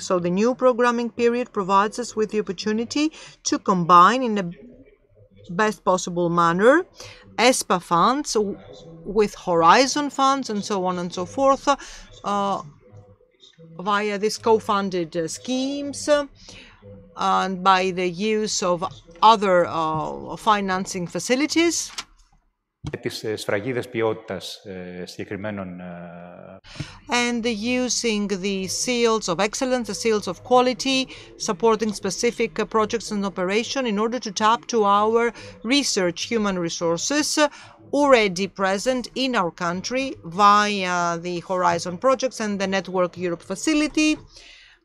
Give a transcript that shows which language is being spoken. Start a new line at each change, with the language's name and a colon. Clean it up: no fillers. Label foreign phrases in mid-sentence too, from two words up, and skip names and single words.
English: So the new programming period provides us with the opportunity to combine in the best possible manner ΕΣΠΑ funds with Horizon funds and so on and so forth via these co-funded schemes and by the use of other financing facilities.
Greek: Τις σφραγίδες ποιότητας συγκεκριμένων.
English: And using the seals of excellence, the seals of quality, supporting specific projects and operation in order to tap to our research human resources already present in our country via the Horizon projects and the Network Europe facility.